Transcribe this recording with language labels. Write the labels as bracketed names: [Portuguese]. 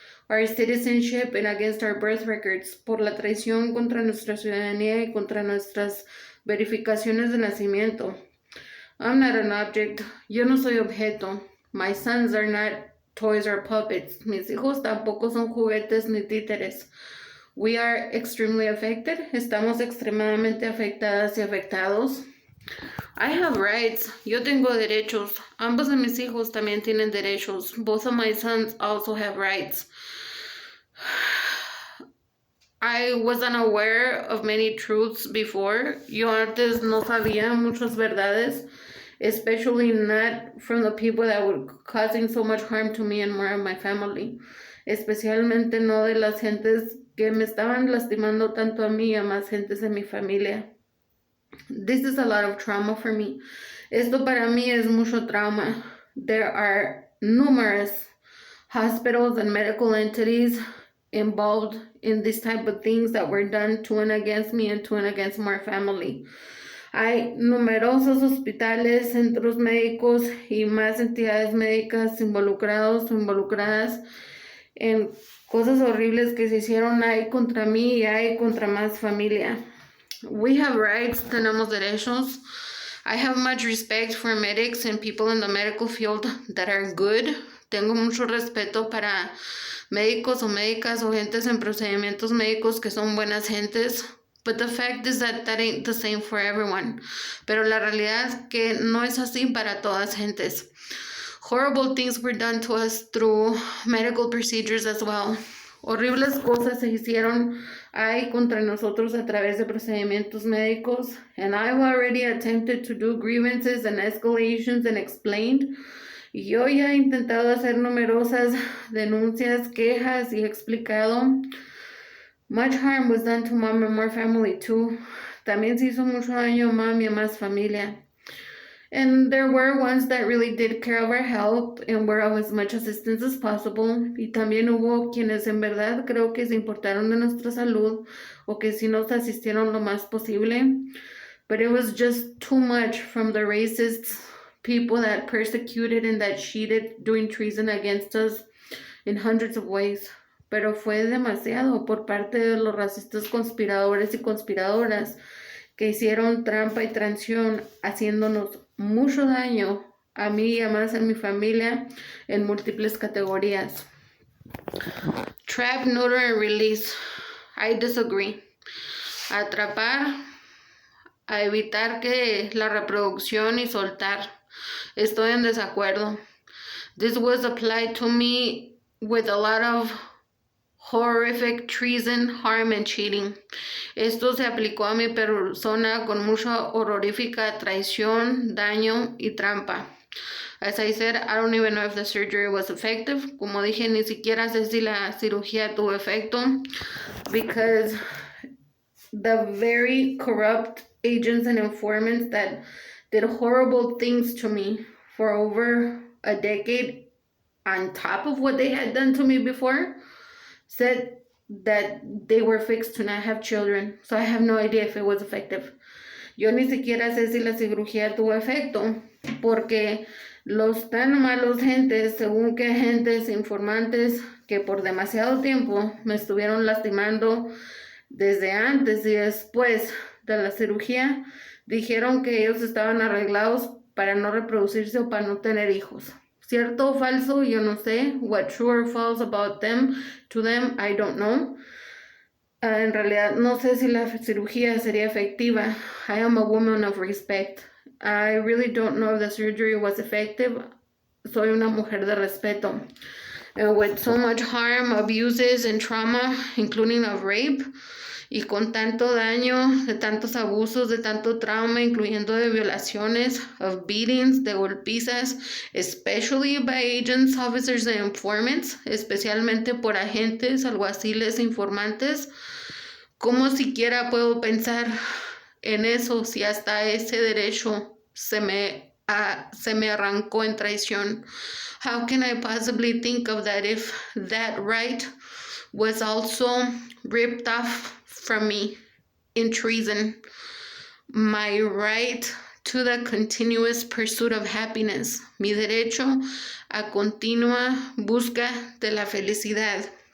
[English] our citizenship and against our birth records, [Spanish] por la traición contra nuestra ciudadanía y contra nuestras verificaciones de nacimiento. [English] I'm not an object. [Spanish] Yo no soy objeto. [English] My sons are not toys or puppets. [Spanish] Mis hijos tampoco son juguetes ni títeres. [English] We are extremely affected. [Spanish] Estamos extremadamente afectadas y afectados. [English] I have rights. [Spanish] Yo tengo derechos. Ambos de mis hijos también tienen derechos. [English] Both of my sons also have rights. I was unaware of many truths before. [Spanish] Yo antes no sabía muchas verdades, [English] especially not from the people that were causing so much harm to me and more of my family. [Spanish] Especialmente no de las gentes que me estaban lastimando tanto a mí y a más gentes de mi familia. [English] This is a lot of trauma for me. [Spanish] Esto para mí es mucho trauma. [English] There are numerous hospitals and medical entities involved in this type of things that were done to and against me and to and against my family. [Spanish] Hay numerosos hospitales, centros médicos y más entidades médicas involucrados o involucradas en cosas horribles que se hicieron ahí contra mí y ahí contra más familia. [English] We have rights, [Spanish] tenemos derechos. [English] I have much respect for medics and people in the medical field that are good. [Spanish] Tengo mucho respeto para médicos o médicas o gentes en procedimientos médicos que son buenas gentes. [English] But the fact is that ain't the same for everyone. [Spanish] Pero la realidad es que no es así para todas gentes. [English] Horrible things were done to us through medical procedures as well. [Spanish] Horribles cosas se hicieron ahí contra nosotros a través de procedimientos médicos. [English] And I've already attempted to do grievances and escalations and explained. [Spanish] Yo ya he intentado hacer numerosas denuncias, quejas y explicado. [English] Much harm was done to mom and more family too. [Spanish] También se hizo mucho daño a mom y a más familia. [English] And there were ones that really did care of our help and were of as much assistance as possible. [Spanish] Y también hubo quienes en verdad creo que se importaron de nuestra salud o que sí nos asistieron lo más posible. [English] But it was just too much from the racist people that persecuted and that cheated doing treason against us in hundreds of ways. [Spanish] Pero fue demasiado por parte de los racistas conspiradores y conspiradoras que hicieron trampa y traición haciéndonos mucho daño a mí y a más a mi familia en múltiples categorías. [English] Trap, neuter, and release. I disagree. [Spanish] Atrapar, a evitar que la reproducción y soltar. Estoy en desacuerdo. [English] This was applied to me with a lot of horrific treason, harm, and cheating. [Spanish] Esto se aplicó a mi persona con mucha horrorífica traición, daño y trampa. [English] As I said, I don't even know if the surgery was effective. [Spanish] Como dije, ni siquiera sé si la cirugía tuvo efecto, [English] because the very corrupt agents and informants that did horrible things to me for over a decade on top of what they had done to me before said that they were fixed to not have children. So I have no idea if it was effective. [Spanish] Yo ni siquiera sé si la cirugía tuvo efecto, porque los tan malos gentes, según que agentes informantes que por demasiado tiempo me estuvieron lastimando desde antes y después de la cirugía, dijeron que ellos estaban arreglados para no reproducirse o para no tener hijos. Cierto o falso, yo no sé. [English] What true or false about them, to them, I don't know. [Spanish] En realidad, no sé si la cirugía sería efectiva. [English] I am a woman of respect. I really don't know if the surgery was effective. [Spanish] Soy una mujer de respeto. [English] And with so much harm, abuses, and trauma, including of rape, [Spanish] y con tanto daño, de tantos abusos, de tanto trauma, incluyendo de violaciones, [English] of beatings, [Spanish] de golpizas, [English] especially by agents, officers, and informants, [Spanish] especialmente por agentes, alguaciles, informantes. ¿Cómo siquiera puedo pensar en eso si hasta ese derecho se me arrancó en traición? [English] How can I possibly think of that if that right was also ripped off from me in treason? My right to the continuous pursuit of happiness, [Spanish] mi derecho a continua busca de la felicidad.